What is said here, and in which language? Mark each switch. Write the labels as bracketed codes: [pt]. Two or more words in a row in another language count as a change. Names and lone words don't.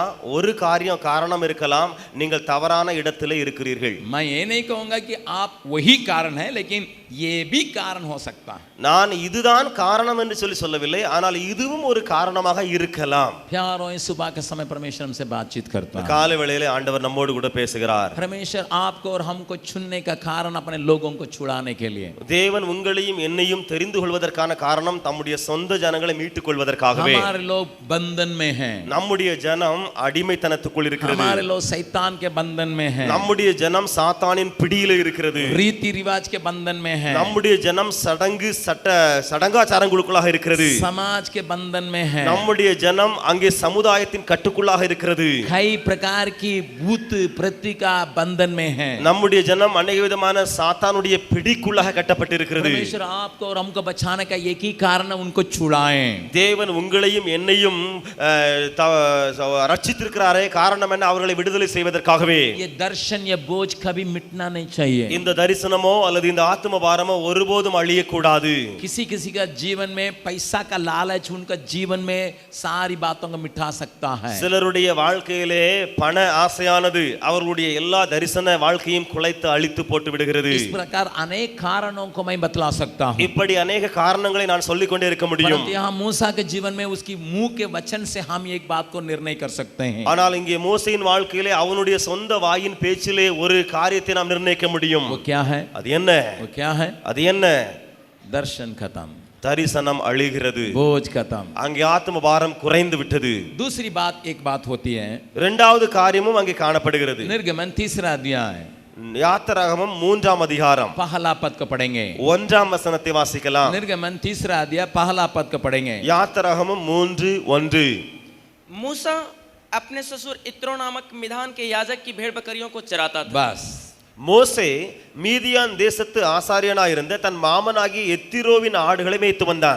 [ta] ஒரு காரணம் இருக்கலாம், நீங்கள் தவறான இடத்திலே இருக்கிறீர்கள். [hi] मैं ये नहीं कहूंगा कि आप वही कारण है, लेकिन ये भी कारण हो सकता है. [ta] நான் இதுதான் காரணம் என்று சொல்லவில்லை, ஆனால் இதுவும் ஒரு காரணமாக இருக்கலாம். [hi] प्यारों, इस सुबह के समय परमेश्वर हमसे बातचीत करता है. [ta] காலை வேளையிலே ஆண்டவர் நம்மோடு கூட பேசுகிறார். [hi] परमेश्वर आपको और हमको चुनने का कारण अपने लोगों को छुड़ाने के लिए. [ta] தேவன் உங்களையும் என்னையும் தெரிந்து கொள்வதற்கான காரணம் தம்முடைய சொந்த ஜனங்களை மீட்டுக் கொள்வதற்காகவே. [hi] हमारे लोग बंधन में हैं, [ta] நம்முடைய ஜனம் அடிமைத்தனத்துக்குள் இருக்கிறது. [hi] हमारे लोग शैतान के बंधन में हैं, [ta] நம்முடைய ஜனம் சாத்தானின் பிடியிலே இருக்கிறது. [hi] रीति रिवाज के बंधन में है, [ta] நம்முடைய ஜனம் சடங்காச்சாரங்களுக்குள்ளாக இருக்கிறது. [hi] समाज के बंधन में है, [ta] நம்முடைய ஜனம் அங்கே சமுதாயத்தின் கட்டுக்குள்ளாக இருக்கிறது. [hi] कई प्रकार की भूत प्रतिका बंधन में है. [ta] நம்முடைய ஜனம் अनेक விதமான சாத்தானுடைய பிடிக்குள்ளாக கட்டப்பட்டிருக்கிறது. [hi] परमेश्वर आपको और हमको बचाने का एक ही कारण है, उनको छुड़ाएं. [ta] தேவன் உங்களையும் என்னையும் ரட்சித்திருக்கிறாரே, காரணம் என்ன? அவர்களை விடுதலை செய்வதற்காகவே. [hi] ये दर्शन, ये बोझ कभी मिटना नहीं चाहिए. [ta] இந்த தரிசனமோ அல்லது இந்த ஆத்ம பாரமோ ஒருபோதும் அழியக்கூடாது. [hi] किसी का जीवन में पैसा का लालच उनका जीवन में सारी बातों को मिटा सकता है. [ta] சிலருடைய வாழ்க்கையிலே பண ஆசையானது அவர்களுடைய எல்லா தரிசன வாழ்க்கையும் குலைத்து அழித்து போட்டு விடுகிறது. [hi] इस प्रकार अनेक कारणों को मैं बतला सकता हूँ. [ta] இப்படி अनेक காரணங்களை நான் சொல்லிக் கொண்டே இருக்க முடியும். [hi] यहाँ मूसा के जीवन में उसकी मुंह के वचन से हम एक बात को निर्णय कर सकते हैं. [ta] ஆனால் இங்கே மோசேயின் வாழ்க்கையிலே அவனுடைய சொந்த வாயின் பேச்சிலே ஒரு காரியத்தை நாம் நிர்ணயிக்க முடியும். [hi] वो क्या है? [ta] அது என்ன? [hi] वो क्या है? [ta] அது என்ன? [hi] दर्शन खत्म. [ta] தரிசனம் அழிகிறது, [hi] बोझ खत्म। [ta] அங்கே ஆத்ம பாரம் குறைந்து விட்டது। [hi] दूसरी बात एक बात होती है, [ta] இரண்டாவது காரியமும் அங்கே காணப்படுகிறது। [hi] निर्गमन 3 अध्याय [ta] யாத்திராகமம் 3ஆம் அதிகாரம் [hi] पहला पद को पढ़ेंगे। [ta] 1ஆம் வசனத்தை வாசிக்கலாம்। [hi] निर्गमन 3 अध्याय पहला पद को पढ़ेंगे। [ta] யாத்திராகமம் 3:1 [hi] मूसा अपने ससुर इत्रो नामक मिधान के याजक की भेड़ बकरियों को चराता था। बस [ta] மோசே மீதியான் தேசத்து ஆசாரியனாய் இருந்த தன் மாமனாகிய எத்திரோவின் ஆடுகளை மேய்த்து வந்தான்।